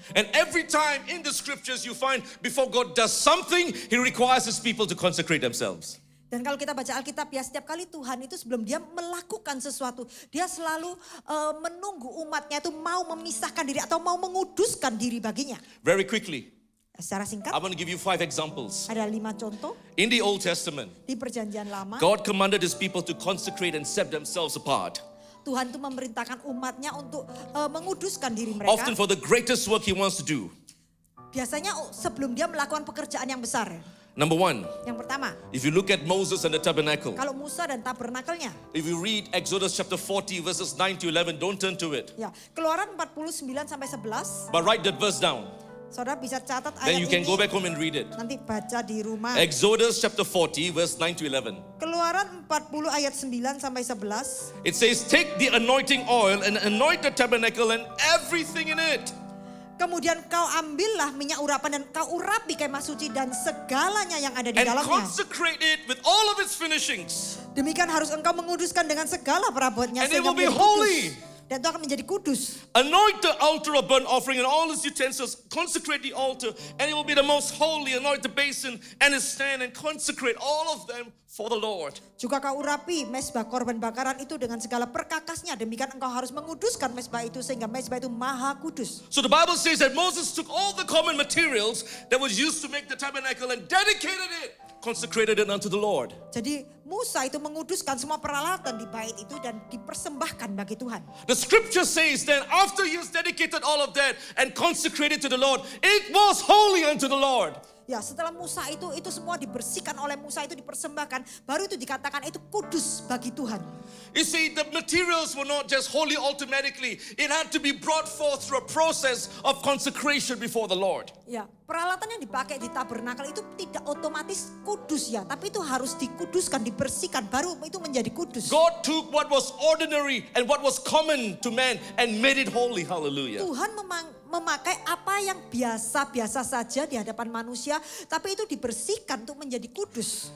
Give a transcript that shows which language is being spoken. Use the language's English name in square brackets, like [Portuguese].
[English] And every time in the scriptures you find before God does something, He requires His people to consecrate themselves. [Indonesian] Dan kalau kita baca Alkitab ya setiap kali Tuhan itu sebelum dia melakukan sesuatu, dia selalu menunggu umatnya itu mau memisahkan diri atau mau menguduskan diri baginya. [English] Very quickly, [Indonesian] Secara singkat [English] I want to give you 5 examples. [Indonesian] ada 5 contoh [English] In the Old Testament, [Indonesian] di perjanjian lama. [English] God commanded His people to consecrate and set themselves apart. [Indonesian] Tuhan itu memerintahkan umatnya untuk menguduskan diri mereka. [English] Often for the greatest work He wants to do. [Indonesian] Biasanya sebelum dia melakukan pekerjaan yang besar. [English] Number 1, [Indonesian] Yang pertama, [English] if you look at Moses and the tabernacle, [Indonesian] kalau Musa dan tabernakelnya. [English] if you read Exodus chapter 40 verses 9 to 11, don't turn to it, [Indonesian] Ya, Keluaran 49 sampai 11. [English] but write that verse down. [Indonesian] Saudara bisa catat [English] Then [Indonesian] ayat [English] you can [Indonesian] ini. [English] go back home and read it. [Indonesian] Nanti baca di rumah. [English] Exodus chapter 40 verse 9 to 11. [Indonesian] Keluaran 40 ayat 9 sampai 11. [English] It says, take the anointing oil and anoint the tabernacle and everything in it. [Indonesian] Kemudian kau ambillah minyak urapan dan kau urapi kemah suci dan segalanya yang ada di [English] And [Indonesian] dalamnya. [English] consecrate it with all of its finishings. [Indonesian] Demikian harus engkau menguduskan dengan segala perabotnya [English] And it [Indonesian] sehingga [English] will be [Indonesian] menjadi [English] holy. [Indonesian] kudus. Dan itu akan menjadi kudus. [English] Anoint the altar of burnt offering and all its utensils. Consecrate the altar and it will be the most holy. Anoint the basin and its stand and consecrate all of them for the Lord. [Indonesian] Juga kau urapi mezbah korban bakaran itu dengan segala perkakasnya. Demikian engkau harus menguduskan mezbah itu sehingga mezbah itu maha kudus. [English] So the Bible says that Moses took all the common materials that was used to make the tabernacle and dedicated it, consecrated it unto the Lord. [Indonesian] Jadi Musa itu menguduskan semua peralatan di bait itu dan dipersembahkan bagi Tuhan. [English] The scripture says that after he has dedicated all of that and consecrated to the Lord, it was holy unto the Lord. [Indonesian] Ya, setelah Musa itu semua dibersihkan oleh Musa itu dipersembahkan, baru itu dikatakan itu kudus bagi Tuhan. [English] You see, the materials were not just holy automatically. It had to be brought forth through a process of consecration before the Lord. [Indonesian] Ya, peralatan yang dipakai di tabernakel itu tidak otomatis kudus ya, tapi itu harus dikuduskan, dibersihkan, baru itu menjadi kudus. [English] God took what was ordinary and what was common to man and made it holy. Hallelujah. [Indonesian] Tuhan memakai apa yang biasa-biasa saja di hadapan manusia, tapi itu dibersihkan untuk menjadi kudus.